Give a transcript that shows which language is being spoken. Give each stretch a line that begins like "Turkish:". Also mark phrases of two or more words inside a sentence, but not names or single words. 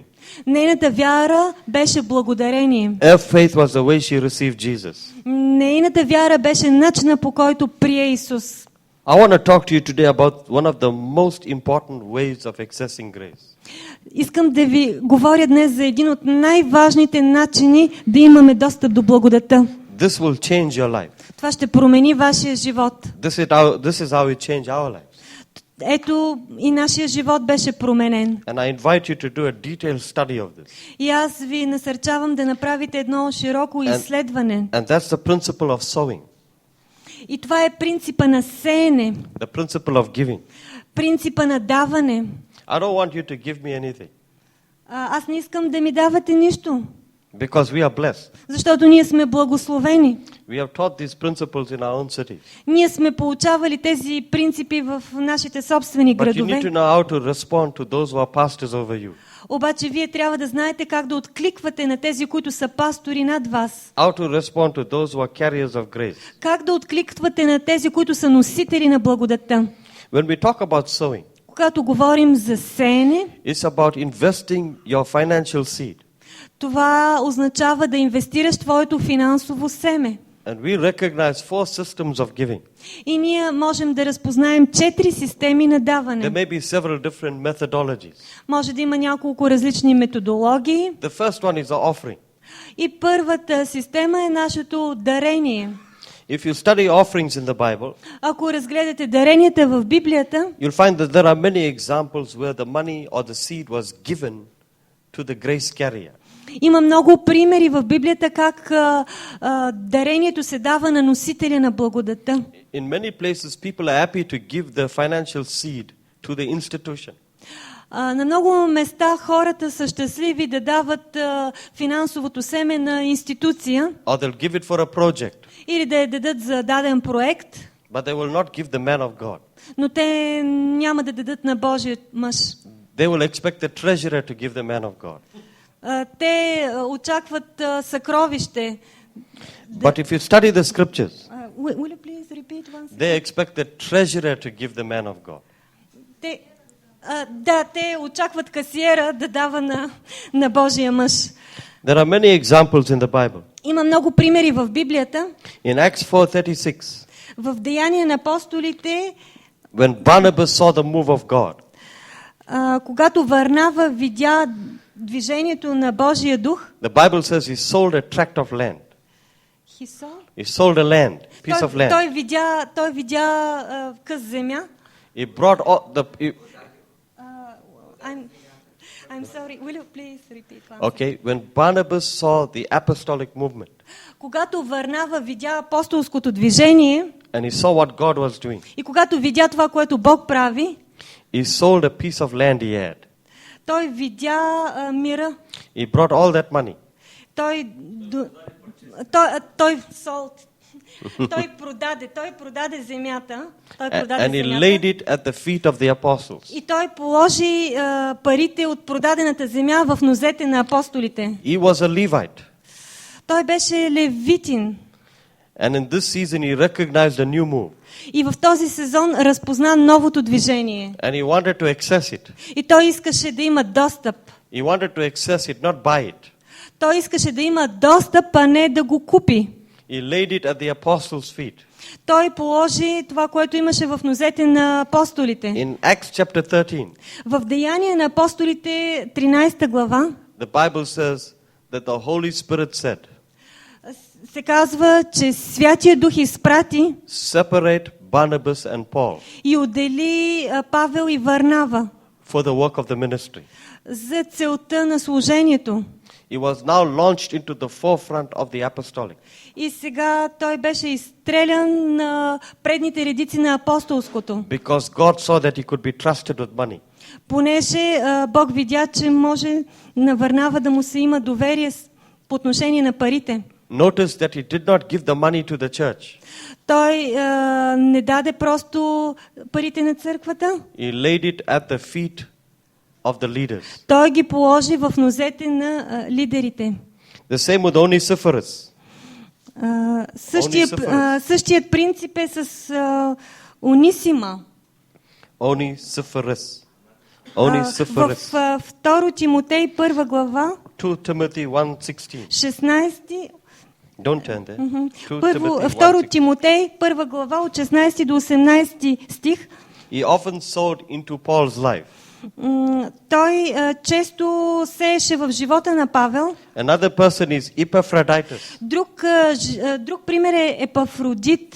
Bulgarian: Нейната вяра беше благодарение.
English: Her faith was the way she received Jesus.
Bulgarian: Нейната вяра беше начина, по който прие Исус.
English: I want to talk to you today about one of the most important ways of accessing grace.
Bulgarian: Искам да ви говоря днес за един от най-важните начини да имаме достъп до благодата.
English: This will change your life.
Bulgarian: Това ще промени вашия живот.
English: This is how we change our lives.
Bulgarian: Ето и нашия живот беше променен.
English: And I invite you to do a detailed study of this.
Bulgarian: И аз ви насърчавам да направите едно широко изследване.
English: And that's the principle of sowing,
Bulgarian: И това е принципа на сеене,
English: the principle of giving.
Bulgarian: принципа на даване.
English: I don't want you to give me anything
Bulgarian: Аз не искам да ми давате нищо,
English: because we are blessed.
Bulgarian: защото ние сме благословени.
English: We have taught these principles in our own cities.
Bulgarian: Ние сме получавали тези принципи в нашите собствени
English: But you need to
Bulgarian: градове.
English: know how to respond to those who are pastors over you.
Bulgarian: Обаче вие трябва да знаете как да откликвате на тези, които са пастори над вас.
English: How to respond to those who are carriers of grace.
Bulgarian: Как да откликвате на тези, които са носители на благодата.
English: When we talk about sowing,
Bulgarian: Когато говорим за сеене,
English: it's about investing your financial seed.
Bulgarian: това означава да инвестираш твоето финансово семе.
English: And we recognize 4 systems of giving.
Bulgarian: И ние можем да разпознаем 4 системи на даване.
English: There may be several different methodologies.
Bulgarian: Може да има няколко различни методологии.
English: The first one is the offering.
Bulgarian: И първата система е нашето дарение.
English: If you study offerings in the Bible,
Bulgarian: Ако разгледате даренията в Библията,
English: you'll find that there are many examples where the money or the seed was given to the grace carrier.
Bulgarian: има много примери в Библията как дарението се дава на носителя на благодата.
English: In many places, people are happy to give the financial seed to the institution.
Bulgarian: На много места хората са щастливи да дават финансовото семе на институция
English: Or they'll give it for a project,
Bulgarian: или да я дадат за даден проект,
English: but they will not give the man of God.
Bulgarian: но те няма да дадат на Божия мъж.
English: They will expect the treasurer to give the man of God.
Bulgarian: Те очакват съкровище.
English: But if you study the scriptures, Will you please repeat once? they expect the treasurer to give the man of God.
Bulgarian: Те очакват касиера да дава на Божия мъж.
English: There are many examples in the Bible.
Bulgarian: Има много примери в Библията.
English: In Acts 4:36,
Bulgarian: В Деяния на апостолите,
English: when Barnabas saw the move of God,
Bulgarian: когато Варнава видя движението на Божия дух,
English: the Bible says he sold a tract of land. He sold a land, piece of land.
Bulgarian: той видя къс земя.
English: He brought all I'm sorry, will you please repeat once? Okay, when Barnabas saw the apostolic movement
Bulgarian: Когато Варнава видя апостолското движение
English: and he saw what God was doing,
Bulgarian: и когато видя това, което Бог прави,
English: he sold a piece of land he had.
Bulgarian: той видя мира.
English: He brought all that money.
Bulgarian: Той продаде земята.
English: And he laid it at the feet of the apostles.
Bulgarian: И той положи парите от продадената земя в нозете на апостолите.
English: He was a Levite.
Bulgarian: Той беше левитин.
English: And in this season he recognized a new move.
Bulgarian: И в този сезон разпозна новото движение.
English: And he wanted to access it.
Bulgarian: И той искаше да има достъп.
English: He wanted to access it, not buy it.
Bulgarian: Той искаше да има достъп, а не да го купи.
English: He laid it at the apostles' feet.
Bulgarian: Той положи това, което имаше в нозете на апостолите.
English: In Acts chapter 13,
Bulgarian: В Деяния на апостолите 13 глава
English: the Bible says that the Holy Spirit said,
Bulgarian: се казва, че Святия Дух изпрати
English: separate Barnabas and Paul
Bulgarian: и отдели Павел и Варнава
English: for the work of the ministry.
Bulgarian: за целта на служението.
English: He was now launched into the forefront of the apostolic.
Bulgarian: И сега той беше изстрелян на предните редици на апостолското.
English: Because God saw that he could be trusted with money.
Bulgarian: Понеже Бог видя, че може на Варнава да му се има доверие по отношение на парите.
English: Notice that he did not give the money to the church.
Bulgarian: Той не даде просто парите на църквата,
English: He laid it at the feet of the leaders.
Bulgarian: той ги положи в нозете на лидерите.
English: The same with Onesiphorus.
Bulgarian: Същият принцип е с Унисима.
English: Onesiphorus.
Bulgarian: В
English: Onesiphorus.
Bulgarian: 2 Тимотей 1 глава,
English: 2 Timothy 1:16.
Bulgarian: 16.
English: Don't turn there. 2
Bulgarian: Първо,
English: Timothy 2 1:16.
Bulgarian: Тимотей 1 глава от 16 до 18 стих.
English: He often sowed into Paul's life.
Bulgarian: Той често сееше в живота на Павел.
English: Another person is Epaphroditus,
Bulgarian: Друг пример е Епафродит.